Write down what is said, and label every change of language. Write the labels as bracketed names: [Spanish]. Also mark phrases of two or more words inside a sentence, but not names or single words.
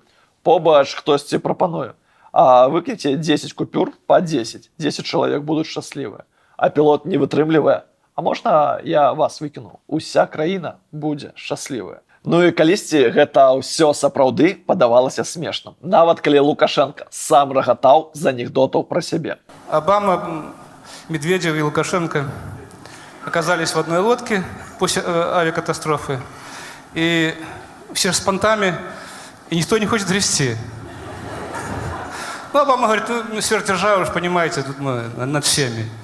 [Belarusian] Побач хтосьці прапануе: «А выкіце 10 купюр па 10. 10 чалавек будуць шчаслівыя». А пілот не вытрымлівае: «А можна я вас выкіну? Уся краіна будзе шчаслівая». Ну і калісьці гэта ўсё сапраўды падавалася смешным. Нават калі Лукашенко сам рагатаў з анекдотаў пра сябе. [Russian] Обама, Медведев и Лукашенко оказались в одной лодке после авиакатастрофы. И все с понтами, и никто не хочет грести. Ну, Обама говорит: ну, сверхдержава, уж понимаете, тут мы над всеми.